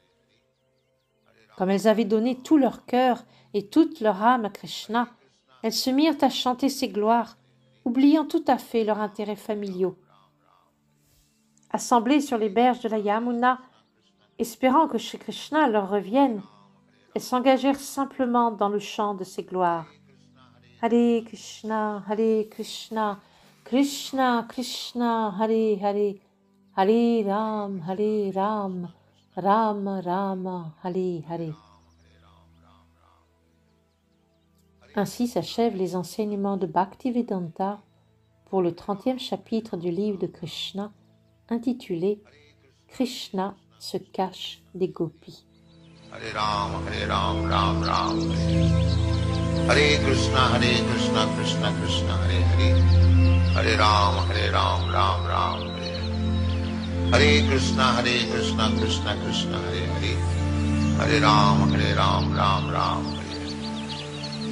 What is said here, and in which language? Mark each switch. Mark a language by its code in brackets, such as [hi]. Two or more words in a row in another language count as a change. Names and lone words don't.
[fr] Comme elles avaient donné tout leur cœur et toute leur âme à Krishna, elles se mirent à chanter ses gloires, oubliant tout à fait leurs intérêts familiaux. Assemblées sur les berges de la Yamuna, espérant que Shri Krishna leur revienne, elles s'engagèrent simplement dans le chant de ses gloires. Hare Krishna, Krishna Krishna, Hare Hare, Hare Ram, Ram Rama, Hare Hare. Ainsi s'achèvent les enseignements de Bhaktivedanta pour le 30e chapitre du livre de Krishna, intitulé « Krishna se cache des gopis ». Hare Ram, Ram Ram, Hare Krishna, Krishna Krishna, Hare Hare, Hare Ram, Ram Hare. Hare Krishna, Krishna Krishna, Hare Hare, Hare Ram, Ram Ram, Hare.